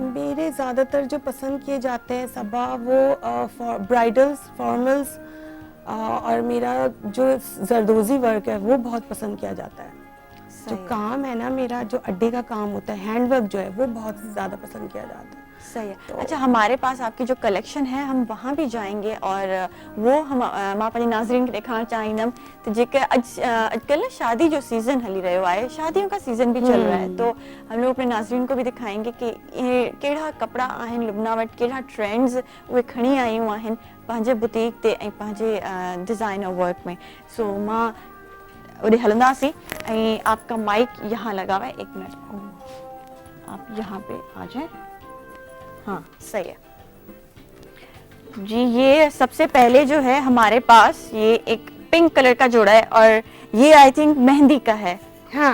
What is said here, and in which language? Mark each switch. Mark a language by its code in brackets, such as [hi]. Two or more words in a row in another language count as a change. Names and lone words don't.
[ur] میرے زیادہ تر جو پسند کیے جاتے ہیں صبا، وہ برائیڈلز، فارملز، اور میرا جو زردوزی ورک ہے وہ بہت پسند کیا جاتا ہے. جو کام ہے نا میرا، جو اڈے کا کام ہوتا ہے، ہینڈ ورک جو ہے وہ بہت زیادہ پسند کیا جاتا ہے. صحیح ہے۔ اچھا، ہمارے پاس آپ کی جو کلیکشن ہے ہم وہاں بھی جائیں گے اور وہ ہم [sd] पंहिंजे नाज़रीन खे ॾेखारणु चाहींदमि। तो जेके अॼुकल्ह ना शादी जो सीज़न हली रहियो आहे, [ur] شادیوں کا سیزن بھی چل رہا ہے، تو ہم لوگ اپنے ناظرین کو بھی دکھائیں گے کہ یہ [sd] कहिड़ा कपिड़ा आहिनि लुबना वटि, कहिड़ा ट्रेंड्स उहे खणी आयूं आहिनि पंहिंजे बुटीक ते ऐं पंहिंजे [en] designer work [sd] में। सो मां ओॾे हलंदासीं [ur] اور آپ کا مائیک یہاں لگا ہوا ہے، 1 منٹ آپ یہاں پہ آ جائے. ہاں، صحیح ہے جی. یہ سب سے پہلے جو ہے ہمارے پاس یہ ایک پنک کلر کا جوڑا ہے اور یہ [en] I think [ur] مہندی کا ہے.